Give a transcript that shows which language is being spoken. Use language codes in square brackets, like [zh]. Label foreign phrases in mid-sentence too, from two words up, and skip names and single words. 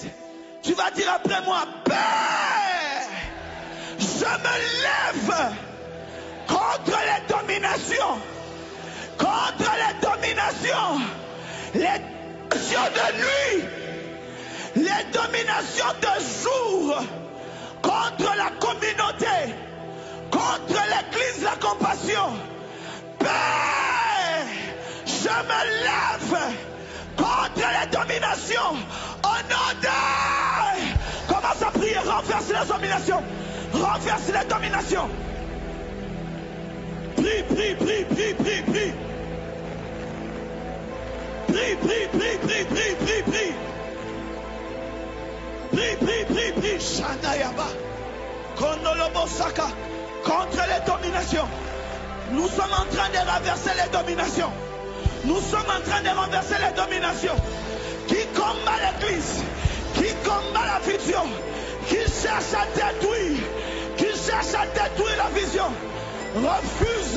[fr] Tu vas dire après moi, Père, je me lève contre les dominations, contre les dominations, les de nuit, les dominations de jour, contre la communauté, contre l'église de la compassion. Père, je me lève contre les dominations. Au nom de... Commence à prier, renverse les dominations. Renverse les dominations. Prie, prie, prie, prie, prie, prie. Prie, prie, prie, prie, prie, prie, prie. Prie, prie, prie, prie. Shandayaba. Kondolobosaka. Contre les dominations. Nous sommes en train de renverser les dominations. Nous sommes en train de renverser les dominations. Qui combat l'église, qui combat la vision, qui cherche à détruire, la vision, refuse.